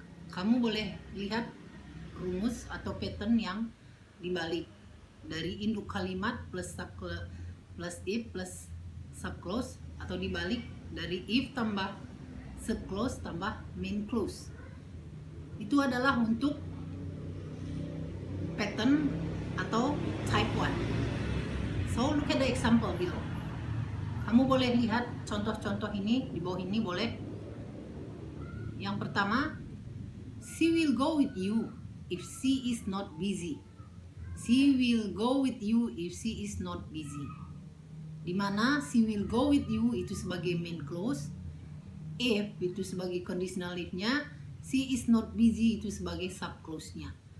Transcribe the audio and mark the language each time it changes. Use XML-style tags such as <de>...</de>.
<id>Kamu boleh lihat rumus atau pattern yang dibalik dari induk kalimat plus sub plus if plus sub clause, atau dibalik dari if tambah sub clause tambah main clause. Itu adalah untuk pattern atau type 1.</id> <en>So look at the example below.</en> <id>Kamu boleh lihat contoh-contoh ini di bawah ini boleh. Yang pertama,</id> <en>she will go with you if she is not busy. She will go with you if she is not busy.</en> <id>Dimana</id> <en>she will go with you</en> <id>itu sebagai main clause, if itu sebagai conditional if-nya,</id> <en>she is not busy</en> <id>itu sebagai sub clause-nya.</id>